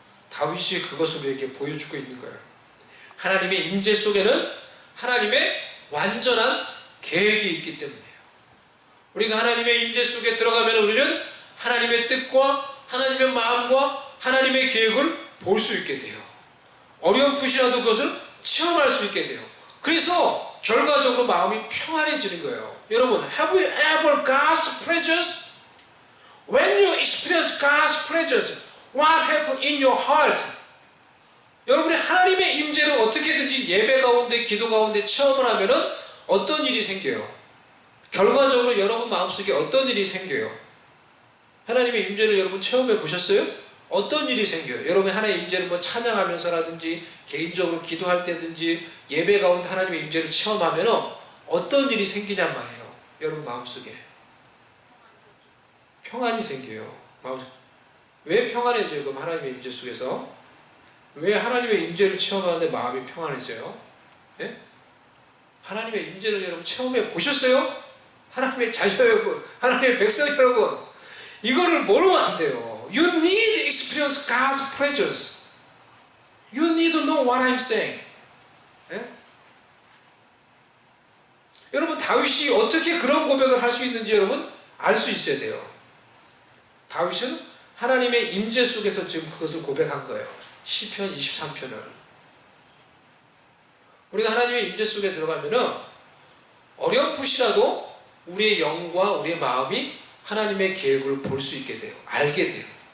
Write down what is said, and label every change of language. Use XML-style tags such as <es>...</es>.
<ko>다윗이 그것을 우리에게 보여주고 있는 거예요. 하나님의 임재 속에는 하나님의 완전한 계획이 있기 때문이에요. 우리가 하나님의 임재 속에 들어가면 우리는 하나님의 뜻과 하나님의 마음과 하나님의 계획을 볼 수 있게 돼요. 어렴풋이라도 그것을 체험할 수 있게 돼요. 그래서 결과적으로 마음이 평안해지는 거예요. 여러분,</ko> <en>have you ever God's presence? When you experience God's presence, what happened in your heart?</en> <ko>여러분이 하나님의 임재를 어떻게든지 예배 가운데, 기도 가운데 체험을 하면은 어떤 일이 생겨요? 결과적으로 여러분 마음속에 어떤 일이 생겨요? 하나님의 임재를 여러분 체험해 보셨어요? 어떤 일이 생겨요? 여러분이 하나님의 임재를 뭐 찬양하면서라든지 개인적으로 기도할 때든지 예배 가운데 하나님의 임재를 체험하면은 어떤 일이 생기냔 말이에요. 여러분 마음속에 평안이 생겨요. 왜 평안해져요? 그럼 하나님의 임재 속에서 왜 하나님의 임재를 체험하는데 마음이 평안해져요? 예? 하나님의 임재를 여러분 체험해 보셨어요? 하나님의 자녀 여러분, 하나님의 백성 여러분, 이거를 모르면 안 돼요.</ko> <en>You need to experience God's presence. You need to know what I'm saying.</en> <ko>예? 여러분 다윗이 어떻게 그런 고백을 할 수 있는지 여러분 알 수 있어야 돼요. 다윗은 하나님의 임재 속에서 지금 그것을 고백한 거예요. 시편 23편을. 우리가 하나님의 임재 속에 들어가면은 어렴풋이라도 우리의 영과 우리의 마음이 하나님의 계획을 볼 수 있게 돼요. 알게 돼요.</ko>